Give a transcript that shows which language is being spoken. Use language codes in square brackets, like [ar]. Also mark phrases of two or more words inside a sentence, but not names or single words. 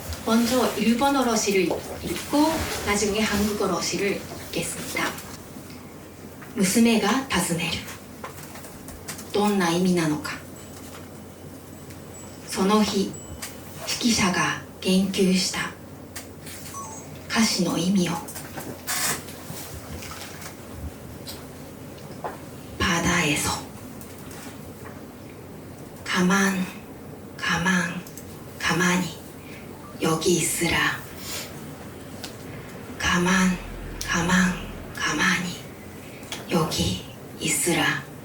[ko] 먼저 일본어로 시를 읽고 나중에 한국어로 시를 읽겠습니다. [ja] 娘が尋ねる。どんな意味なのか。その日、指揮者が言及した歌詞の意味を。 [ko] 바다에서 가만 가만 가만히 여기 있으라. 가만 가만 가만히 여기 있으라.